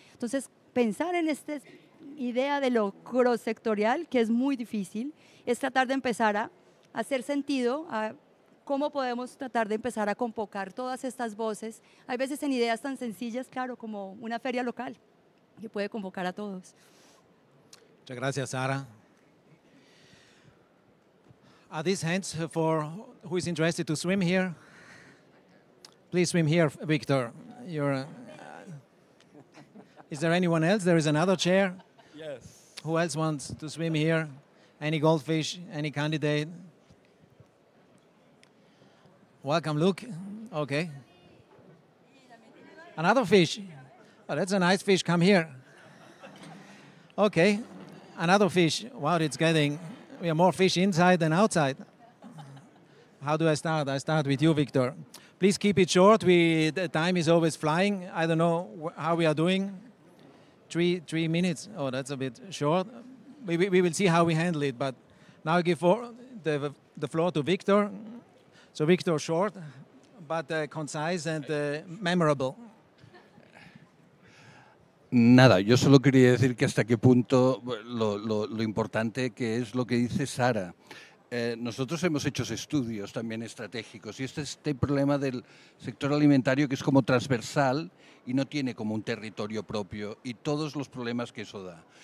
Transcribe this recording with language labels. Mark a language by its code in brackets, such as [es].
[es] Entonces, pensar en esta idea de lo cross-sectorial, que es muy difícil, es tratar de empezar a hacer sentido a cómo podemos tratar de empezar a convocar todas estas voces, hay veces en ideas tan sencillas, claro, como una feria local, que puede convocar a todos. Muchas gracias, Sara. [en] Are these hands for who is interested to swim here? Please swim here, Victor. Is there anyone else? There is another chair. Yes. Who else wants to swim here? Any goldfish? Any candidate? Welcome, Luke. Okay. Another fish. Oh, that's a nice fish. Come here. Okay. Another fish. Wow, it's getting... We have more fish inside than outside. How do I start? I start with you, Victor. Please keep it short. The time is always flying. I don't know how we are doing. 3 minutes. Oh, that's a bit short. We will see how we handle it. But now I give the floor to Victor. So Victor, short, but concise and memorable. [es] Nada, yo solo quería decir que hasta qué punto lo importante que es lo que dice Sara. Nosotros hemos hecho estudios también estratégicos y este problema del sector alimentario que es como transversal y no tiene como un territorio propio y todos los problemas que eso da.